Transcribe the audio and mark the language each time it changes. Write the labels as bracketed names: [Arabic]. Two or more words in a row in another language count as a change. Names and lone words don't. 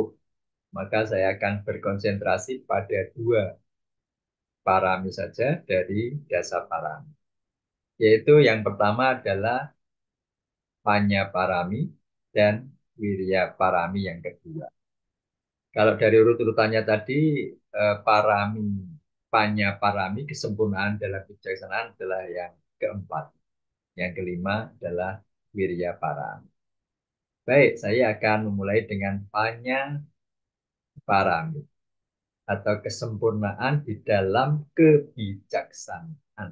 [Indonesian] Maka saya akan berkonsentrasi pada dua parami saja dari [Pali] dasa parami. [Indonesian] Yaitu yang pertama adalah [Pali] panya parami [Indonesian] dan [Pali] wirya parami [Indonesian] yang kedua. Kalau dari urut-urutannya tadi, [Pali] parami, panya parami, [Indonesian] kesempurnaan dalam kebijaksanaan adalah yang keempat. Yang kelima adalah [Pali] wirya parami. [Indonesian] Baik, saya akan memulai dengan [Pali] panya parami [Indonesian] atau kesempurnaan di dalam kebijaksanaan.